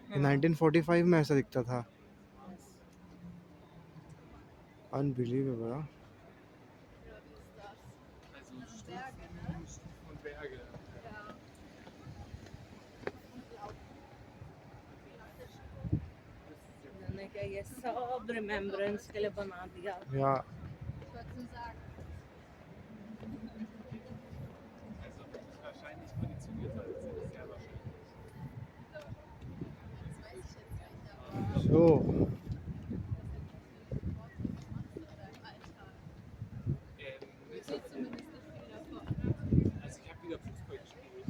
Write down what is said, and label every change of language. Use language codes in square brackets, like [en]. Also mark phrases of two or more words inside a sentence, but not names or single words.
[hi] 1945 में ऐसा दिखता था. अनबिलीवेबल. मैंने क्या ये सब रिमेम्बरेंस के लिए बना दिया. या [de] Wahrscheinlich konditioniert hat, das ist sehr wahrscheinlich. सो Also ich habe wieder Fußball gespielt.